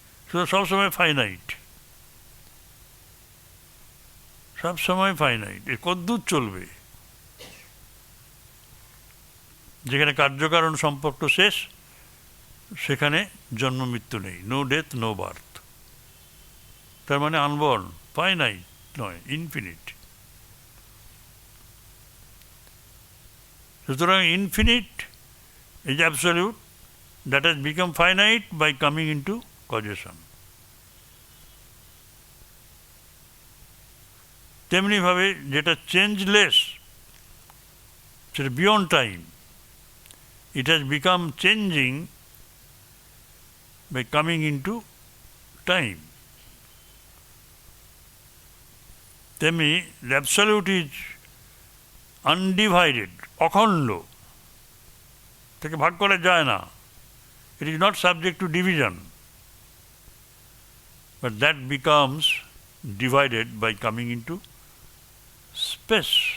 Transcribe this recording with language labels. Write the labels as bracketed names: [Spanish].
[Bangla] শুধু সবসময় ফাইনাইট, সবসময় ফাইনাইট। এর কদ্দূর চলবে? যেখানে কার্যকারণ সম্পর্ক শেষ, সেখানে জন্ম মৃত্যু নেই, [English] No death no birth. [Bangla] তার মানে আনবর্ন, ফাইনাইট নয়, ইনফিনিট। সুতরাং [English] Infinite is absolute, that has become finite by coming into causation. [Bangla] তেমনি ভাবে যেটা চেঞ্জলেস, সেটা beyond time, [English] it has become changing by coming into time. [Bangla] তেমনি [English] the absolute is undivided, [Bangla] অখণ্ড, থেকে ভাগ করা যায় না। [English] It is not subject to division, but that becomes divided by coming into space.